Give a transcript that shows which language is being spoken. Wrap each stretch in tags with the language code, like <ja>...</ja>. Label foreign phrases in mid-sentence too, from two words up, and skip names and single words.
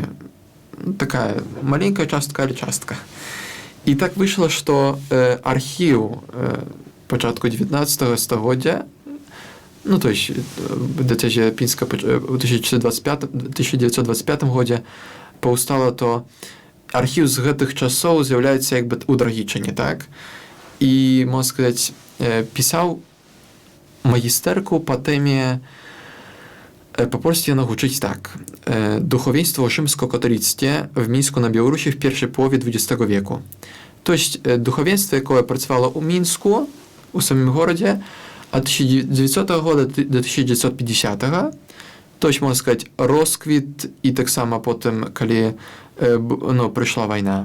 <be>Такая маленькая частка, але частка. І так выйшла, што архіў пачатку 19 стагоддзя, то есть дыяцэзія пінска ў 1925 годзе паўстала, то архіў з гэтых часоў з'яўляецца як бы ў Драгічыне, так? І, можна сказаць, пісаў магістэрку па тэме, по-польски яна гучыць так.</be> <ru>Духовенство в</ru> <pl>rzymsko-katolickie w Mińsku na Białorusi w pierwszej połowie XX wieku. To jest duchowieństwo, jakie pracowało u Mińsku, u samym mieście, od 1900 do 1950. To jest, można сказать, rozkwit i tak samo potem, kiedy przyszła wojna.</pl>